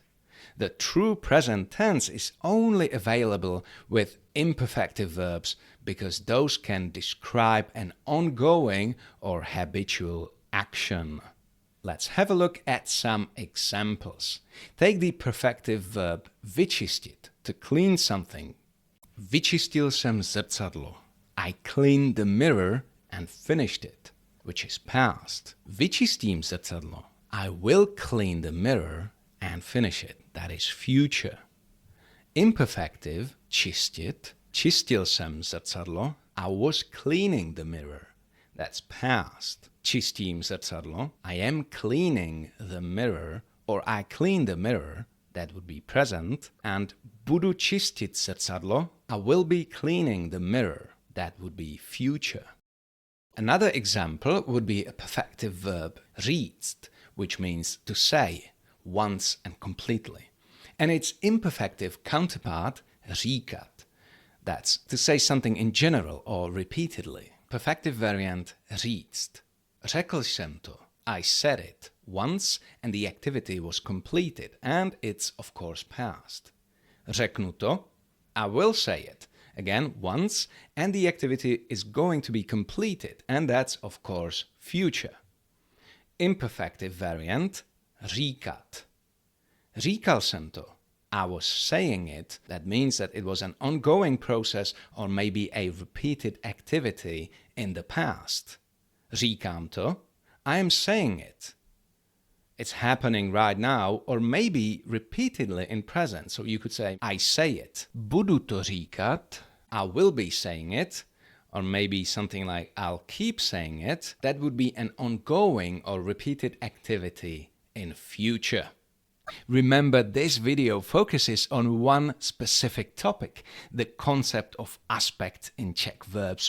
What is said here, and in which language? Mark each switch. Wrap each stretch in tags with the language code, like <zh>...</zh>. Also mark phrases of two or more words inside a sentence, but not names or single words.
<en>The true present tense is only available with imperfective verbs because those can describe an ongoing or habitual action. Let's have a look at some examples. Take the perfective verb vyčistit, to clean something.</en> <cs>Vyčistil jsem zrcadlo.</cs> <en>I cleaned the mirror and finished it, which is past.</en> <cs>Vyčistím zrcadlo.</cs> <en>I will clean the mirror and finish it. That is future. Imperfective,</en> <cs>čistit. Čistil jsem zrcadlo.</cs> <en>I was cleaning the mirror. That's past.</en> <cs>čistím zrcadlo,</cs> <en>I am cleaning the mirror, or I clean the mirror, that would be present, and</en> <cs>budu čistit zrcadlo,</cs> <en>I will be cleaning the mirror, that would be future. Another example would be a perfective verb říct, which means to say, once and completely. And its imperfective counterpart, říkat. That's to say something in general or repeatedly. Perfective variant říct.</en> <cs>Řekl jsem to.</cs> <en>I said it once and the activity was completed and it's of course past.</en> <cs>Řeknu to.</cs> <en>I will say it. Again, once, and the activity is going to be completed, and that's, of course, future. Imperfective variant, říkat.</en> <cs>Říkal jsem to.</cs> <en>I was saying it.</en> <cs>That means that it was an ongoing process or maybe a repeated activity in the past. Říkám to.</cs> <en>I am saying it. It's happening right now or maybe repeatedly in present. So you could say, I say it.</en> <cs>Budu to říkat.</cs> <en>I will be saying it. Or maybe something like, I'll keep saying it. That would be an ongoing or repeated activity in future. Remember, this video focuses on one specific topic, the concept of aspect in Czech verbs.</en>